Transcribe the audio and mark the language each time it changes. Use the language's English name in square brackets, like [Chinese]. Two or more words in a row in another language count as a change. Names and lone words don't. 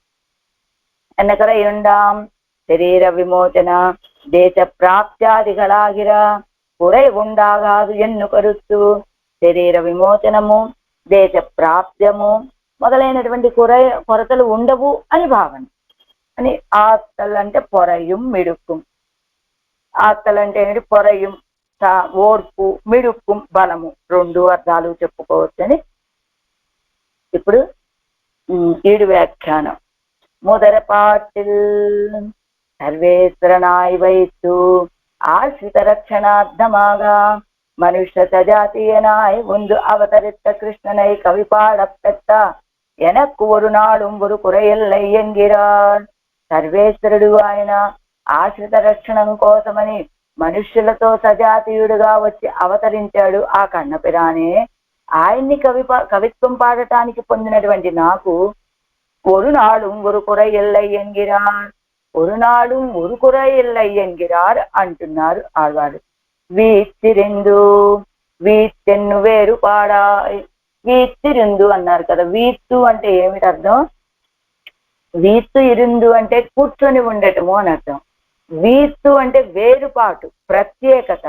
[Tamil] என்னகுறையுண்டாம் சரீர விமோசன தேச ப்ராப்த்யாதிகளாகிற குறை உண்டாகாது என்னு கருத்து [Telugu] శరీర విమోచనము దేశ ప్రాప్త్యము మొదలైనటువంటి కొరతలు ఉండవు అని భావన అని. ఆత్తల్ అంటే [Tamil] பொறையும் மிடுக்கும். [Telugu] ఆత్తల్ అంటే ఏంటి? పొరయుం ఓర్పు, మిడుక్కుం బలము, 2 అర్థాలు చెప్పుకోవచ్చని. ఇప్పుడు ఈడు వ్యాఖ్యానం. [Tamil] முதறபாட்டில் சர்வேஸ்வரனாய் வைத்து ஆசிரித ரட்சணார்த்தமாக மனுஷ்ய சஜாத்தியனாய் ஒன்று அவதரித்த கிருஷ்ணனை கவி பாடப்பெற்ற எனக்கு ஒரு நாளும் ஒரு குறையில்லை என்கிறார். [Telugu] సర్వేశ్వరుడు ఆయన ఆశ్రిత రక్షణం కోసమని మనుష్యులతో సజాతీయుడుగా వచ్చి అవతరించాడు ఆ కన్నపిరానే. ఆయన్ని కవిత్వం పాడటానికి పొందినటువంటి నాకు [Tamil] ஒரு நாளும் ஒரு குறை இல்லை என்கிறார். ஒரு நாளும் ஒரு குறை இல்லை ఎన్గిరార్ [Telugu] అంటున్నారు ఆళ్వారు. [Tamil] வீற்றிருந்து வீற்றென்னு வேறு பாடாய். [Telugu] వీత్తిరిందు అన్నారు కదా. వీత్తు అంటే ఏమిటి అర్థం? [Tamil] வீற்று இருந்து [Telugu] అంటే కూర్చొని ఉండటము అని అర్థం. వీత్తు అంటే వేరుపాటు, ప్రత్యేకత.